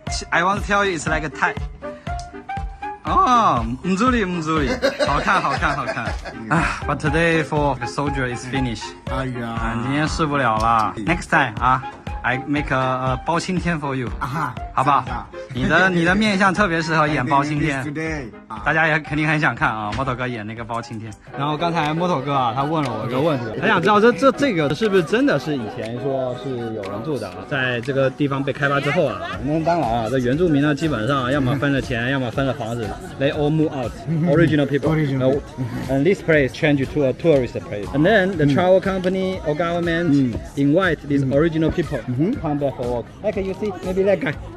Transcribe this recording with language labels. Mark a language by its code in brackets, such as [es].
[en] I want to tell you, it's like a tie. [zh] 哦，唔助理，好看。 [en] But today for the soldier is finished. [zh] 哎呀，今天试不了了。 [en] Next time I make a 包青天 for you. [zh] 好不好？你的面相特别适合演包青天。大家也肯定很想看啊，摩托哥演那个包青天。然后刚才摩托哥他问了我一个问题，他想知道这个是不是真的是以前说是有人住的，在这个地方被开发之后啊，那当然啊，这原住民呢基本上要么分了钱，要么分了房子 ， [en] they all move out. Original people. And this place changed to a tourist place. And then the travel company or government invite these original people come back for work. Like you see, maybe that guy.